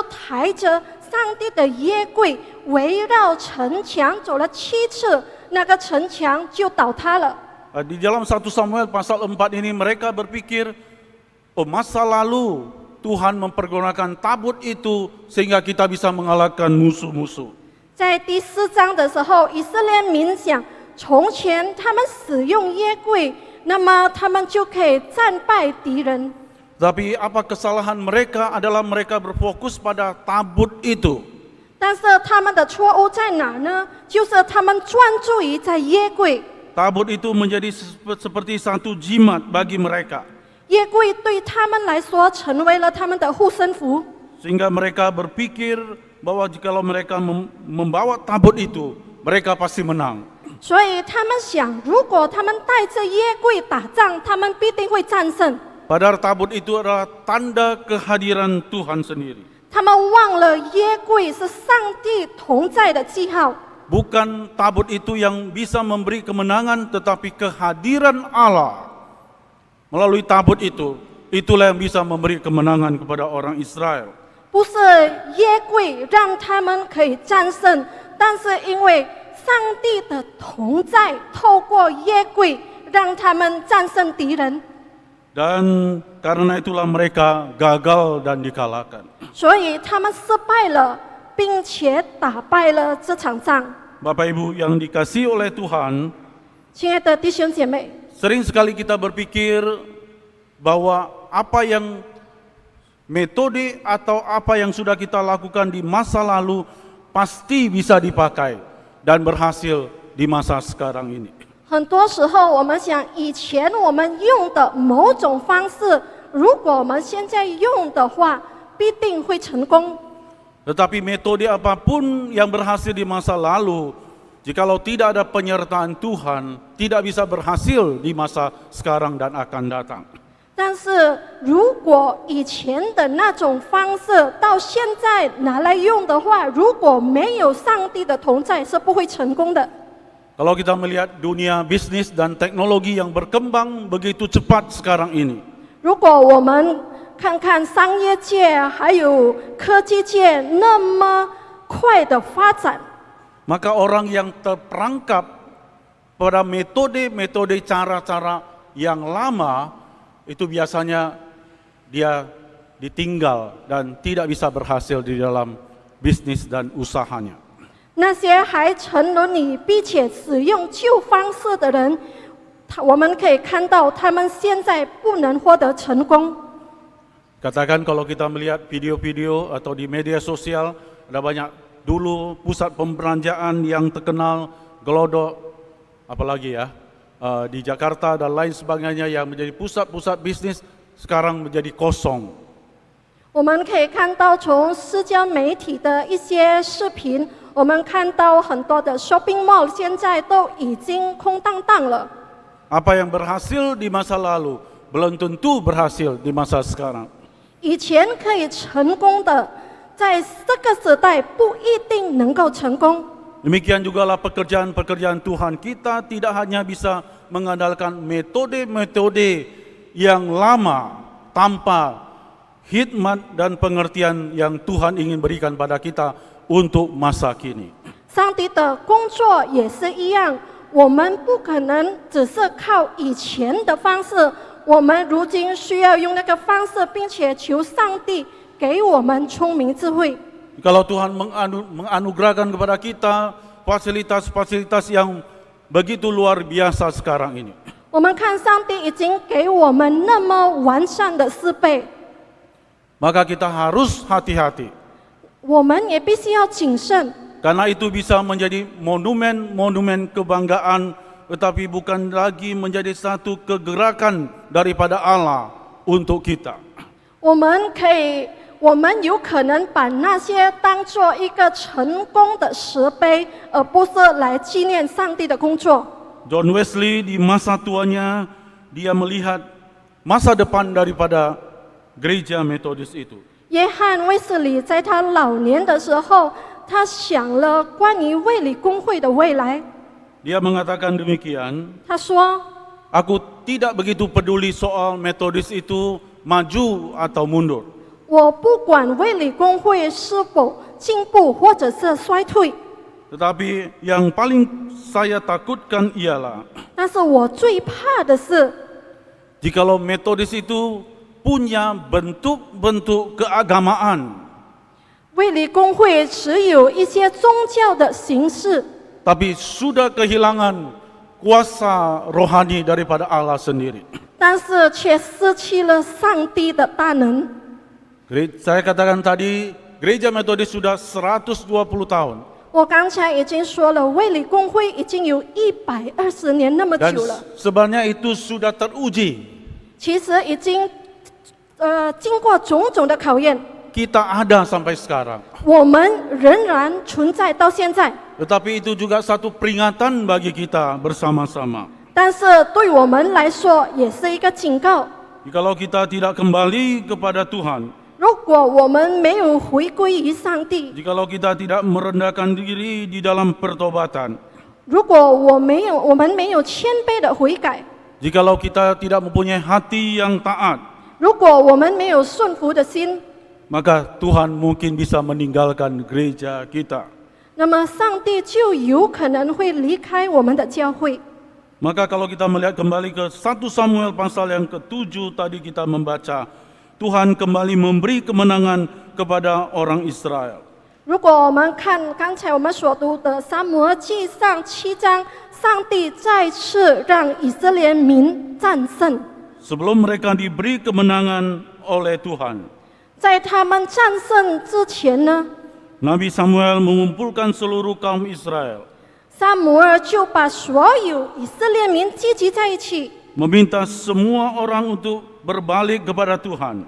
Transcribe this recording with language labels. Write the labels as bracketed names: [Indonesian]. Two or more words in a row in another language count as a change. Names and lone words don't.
[Chinese] 所以他们就抬着上帝的约柜围绕城墙走了7次，那个城墙就倒塌了。 [Indonesian] Di dalam 1 Samuel pasal 4 ini mereka berpikir, oh masa lalu Tuhan mempergunakan tabut itu sehingga kita bisa mengalahkan musuh-musuh. [Chinese] 在第4章的时候，以色列民想，从前他们使用约柜，那么他们就可以战败敌人。 [Indonesian] Tapi apa kesalahan mereka adalah mereka berfokus pada tabut itu. [Chinese] 但是他们的错误在哪呢？就是他们专注于在约柜。 [Indonesian] Tabut itu menjadi seperti satu jimat bagi mereka. [Chinese] 约柜对他们来说成为了他们的护身符， [Indonesian] Sehingga mereka berpikir bahwa jikalau mereka membawa tabut itu, mereka pasti menang. [Chinese] 所以他们想，如果他们带着约柜打仗，他们必定会战胜。 [Indonesian] Padahal tabut itu adalah tanda kehadiran Tuhan sendiri. [Chinese] 他们忘了约柜是上帝同在的记号。 [Indonesian] Bukan tabut itu yang bisa memberi kemenangan, tetapi kehadiran Allah melalui tabut itu, itulah yang bisa memberi kemenangan kepada orang Israel. [Chinese] 不是约柜让他们可以战胜，但是因为上帝的同在，透过约柜让他们战胜敌人。 [Indonesian] Dan karena itulah mereka gagal dan dikalahkan. [Chinese] 所以他们失败了，并且打败了这场仗。 [Indonesian] Bapak Ibu yang dikasihi oleh Tuhan, [Chinese] 亲爱的弟兄姐妹， [Indonesian] sering sekali kita berpikir bahwa apa yang metode atau apa yang sudah kita lakukan di masa lalu pasti bisa dipakai dan berhasil di masa sekarang ini. [Chinese] 很多时候我们想，以前我们用的某种方式，如果我们现在用的话，必定会成功。 [Indonesian] Tetapi metode apapun yang berhasil di masa lalu, jikalau tidak ada penyertaan Tuhan, tidak bisa berhasil di masa sekarang dan akan datang. [Chinese] 但是如果以前的那种方式到现在拿来用的话，如果没有上帝的同在，是不会成功的。 [Indonesian] Kalau kita melihat dunia bisnis dan teknologi yang berkembang begitu cepat sekarang ini, [Chinese] 如果我们看看商业界还有科技界那么快的发展， [Indonesian] maka orang yang terperangkap pada metode-metode cara-cara yang lama itu biasanya dia ditinggal dan tidak bisa berhasil di dalam bisnis dan usahanya. [Chinese] 那些还沉沦于并且使用旧方式的人，我们可以看到他们现在不能获得成功。 [Indonesian] Katakan kalau kita melihat video-video atau di media sosial, ada banyak dulu pusat pembelanjaan yang terkenal, Glodok, apalagi ya, di Jakarta dan lain sebagainya yang menjadi pusat-pusat bisnis sekarang menjadi kosong. [Chinese] 我们可以看到从社交媒体的一些视频，我们看到很多的 [English] shopping mall [Chinese] 现在都已经空荡荡了。 [Indonesian] Apa yang berhasil di masa lalu belum tentu berhasil di masa sekarang. [Chinese] 以前可以成功的，在这个时代不一定能够成功。 [Indonesian] Demikian jugalah pekerjaan-pekerjaan Tuhan. Kita tidak hanya bisa mengandalkan metode-metode yang lama tanpa hikmat dan pengertian yang Tuhan ingin berikan pada kita untuk masa kini. [Chinese] 上帝的工作也是一样，我们不可能只是靠以前的方式，我们如今需要用那个方式，并且求上帝给我们聪明智慧。 [Indonesian] Kalau Tuhan menganugerahkan kepada kita fasilitas-fasilitas yang begitu luar biasa sekarang ini, [Chinese] 我们看上帝已经给我们那么完善的设备， [Indonesian] maka kita harus hati-hati. [Chinese] 我们也必须要谨慎， [Indonesian] Karena itu bisa menjadi monumen-monumen kebanggaan, tetapi bukan lagi menjadi satu kegerakan daripada Allah untuk kita. [Chinese] 我们有可能把那些当做一个成功的石碑，而不是来纪念上帝的工作。 [Indonesian] John Wesley di masa tuanya, dia melihat masa depan daripada gereja Metodis itu. [Chinese] 约翰卫斯理在他老年的时候，他想了关于卫理公会的未来。 [Indonesian] Dia mengatakan demikian, [Chinese] 他说 [Indonesian] aku tidak begitu peduli soal Metodis itu maju atau mundur. [Chinese] 我不管卫理公会是否进步或者是衰退。 [Indonesian] Tetapi yang paling saya takutkan ialah [Chinese] 但是我最怕的是， [Indonesian] jikalau Metodis itu punya bentuk-bentuk keagamaan, [Chinese] 卫理公会持有一些宗教的形式， [Indonesian] tapi sudah kehilangan kuasa rohani daripada Allah sendiri. [Chinese] 但是却失去了上帝的大能。 [Indonesian] Saya katakan tadi, gereja Metodis sudah 120 tahun. [Chinese] 我刚才已经说了，卫理公会已经有120年那么 [Indonesian] Dan [Chinese] 久了， [Indonesian] sebenarnya itu sudah teruji. [Chinese] 其实已经经过种种的考验， [Indonesian] Kita ada sampai sekarang. [Chinese] 我们仍然存在到现在。 [Indonesian] Tetapi itu juga satu peringatan bagi kita bersama-sama. [Chinese] 但是对我们来说也是一个警告， [Indonesian] Jikalau kita tidak kembali kepada Tuhan, [Chinese] 如果我们没有回归于上帝， [Indonesian] jikalau kita tidak merendahkan diri di dalam pertobatan, [Chinese] 如果我们没有谦卑的悔改， [Indonesian] jikalau kita tidak mempunyai hati yang taat, [Chinese] 如果我们没有顺服的心， [Indonesian] maka Tuhan mungkin bisa meninggalkan gereja kita. [Chinese] 那么上帝就有可能会离开我们的教会。 [Indonesian] Maka kalau kita melihat kembali ke 1 Samuel pasal yang ke-7 tadi kita membaca, Tuhan kembali memberi kemenangan kepada orang Israel. [Chinese] 如果我们看刚才我们所读的撒母耳记上7章，上帝再次让以色列民战胜。 [Indonesian] Sebelum mereka diberi kemenangan oleh Tuhan, [Chinese] 在他们战胜之前呢， [Indonesian] Nabi Samuel mengumpulkan seluruh kaum Israel, [Chinese] 撒母耳就把所有以色列民聚集在一起， [Indonesian] meminta semua orang untuk berbalik kepada Tuhan